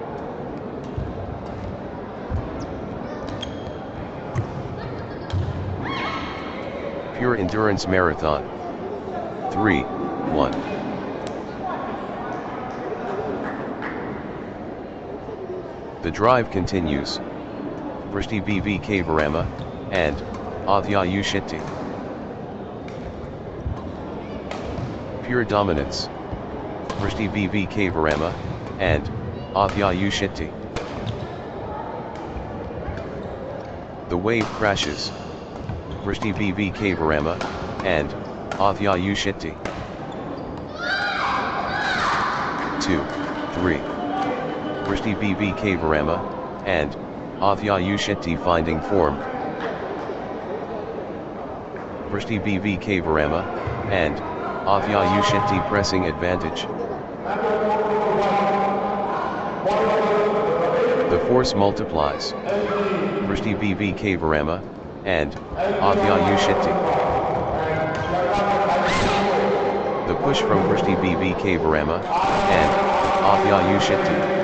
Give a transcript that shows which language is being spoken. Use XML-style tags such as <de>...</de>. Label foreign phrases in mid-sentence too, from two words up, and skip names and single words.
<en>Pure endurance marathon. 3-1. The drive continues. Vrishti BVK Varama, and Adhyayu Shetti. Pure dominance. Vrishti BVK Varama, and Adhyayu Shetti. The wave crashes. Vrishti BVK Varama, and Adhyayu Shetti. 2-3. Vrishti BVK Varama, and Adhyayu Shetti finding form. Vrishti BVK Varama, and Adhyayu Shetti pressing advantage. The force multiplies. Vrishti BVK Varama, and Adhyayu Shetti. The push from Vrishti BVK Varama, and Adhyayu Shetti.</en>